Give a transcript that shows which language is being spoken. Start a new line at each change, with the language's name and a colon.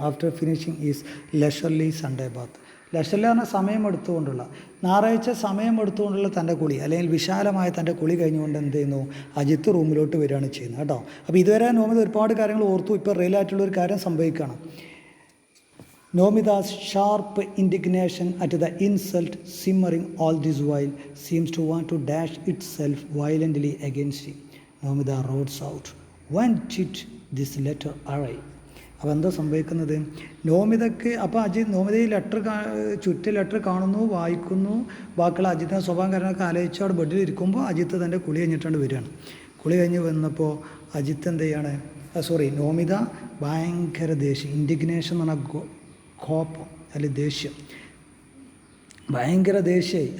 English: After finishing is leisurely Sunday bath.
Malayalam: ലെഷർലി പറഞ്ഞാൽ സമയം എടുത്തുകൊണ്ടുള്ള, ഞായറാഴ്ച സമയം എടുത്തുകൊണ്ടുള്ള തൻ്റെ കുളി, അല്ലെങ്കിൽ വിശാലമായ തൻ്റെ കുളി കഴിഞ്ഞുകൊണ്ട് എന്ത് ചെയ്യുന്നു? അജിത്ത് റൂമിലോട്ട് വരികയാണ് ചെയ്യുന്നത് കേട്ടോ. അപ്പോൾ ഇതുവരെ നോമിത ഒരുപാട് കാര്യങ്ങൾ ഓർത്തു. ഇപ്പോൾ റിയലായിട്ടുള്ളൊരു കാര്യം സംഭവിക്കുകയാണ്.
English: Nomida's sharp indignation at the insult simmering all this while seems to want to dash itself violently against him. Nomida roars out, "When did this letter arrive?"
Malayalam: അപ്പോൾ എന്താ സംഭവിക്കുന്നത്? നോമിതയ്ക്ക് അപ്പോൾ നോമിത ഈ ലെറ്റർ കാണുന്നു, വായിക്കുന്നു, ബാക്കിയുള്ള അജിത്തിൻ്റെ സ്വഭാവം കാര്യങ്ങളൊക്കെ ആലോചിച്ച് അവിടെ ബെഡിൽ ഇരിക്കുമ്പോൾ അജിത്ത് തൻ്റെ കുളി കഴിഞ്ഞിട്ടാണ് വരികയാണ്. കുളി കഴിഞ്ഞ് വന്നപ്പോൾ അജിത്ത് എന്ത് ചെയ്യാണ്? നോമിത ഭയങ്കര ദേഷ്യം, ഇൻഡിഗ്നേഷൻ എന്ന് പറഞ്ഞാൽ കോപം അല്ലെങ്കിൽ ദേഷ്യം, ഭയങ്കര ദേഷ്യമായി.